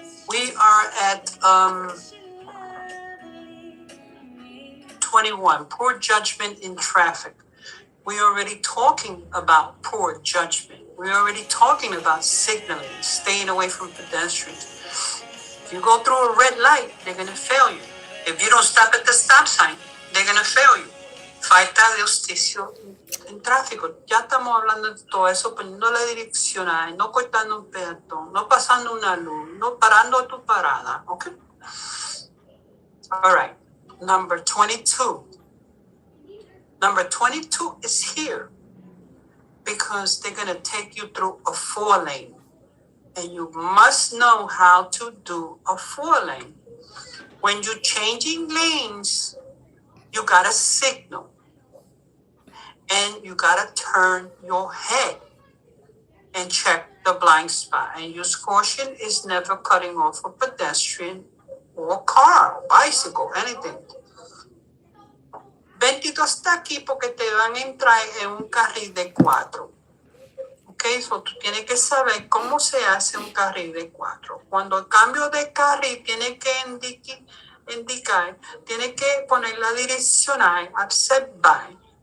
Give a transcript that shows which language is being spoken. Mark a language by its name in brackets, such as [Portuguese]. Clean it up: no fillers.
[English] We are at 21, poor judgment in traffic. We're already talking about poor judgment. We're already talking about signaling, staying away from pedestrians. If you go through a red light, they're going to fail you. If you don't stop at the stop sign, they're going to fail you. [Spanish] Falta de justicia en tráfico. Ya estamos hablando de todo eso, poniendo la direccional, no cortando un peatón, no pasando una luz, no parando tu parada. [English] Okay? All right. Number 22. Number 22 is here because they're going to take you through a 4-lane. And you must know how to do a 4-lane. When you're changing lanes, you gotta signal. And you gotta turn your head and check the blind spot. And use caution is never cutting off a pedestrian or car, or bicycle, anything. [Spanish] 22 está aquí porque te van a entrar en un carril de 4. Ok, so tú tienes que saber cómo se hace un carril de 4. Cuando el cambio de carril tiene que indicar, tiene que poner la direccional, observar.